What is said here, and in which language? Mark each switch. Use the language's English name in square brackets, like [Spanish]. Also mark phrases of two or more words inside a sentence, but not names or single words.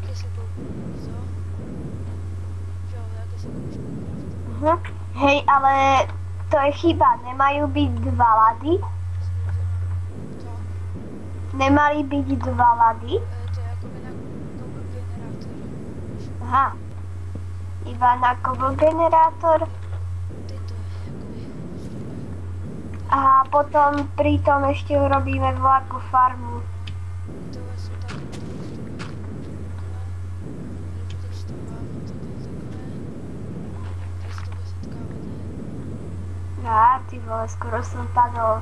[Czech] Hej, ale to je chyba, nemají být dva lady? Nemají být dva lady? To je jako na generátor. Aha. [Slovak] Iba na generátor. A potom pri tom ešte urobíme veľkú farmu. Á, ty vole, skoro som padol.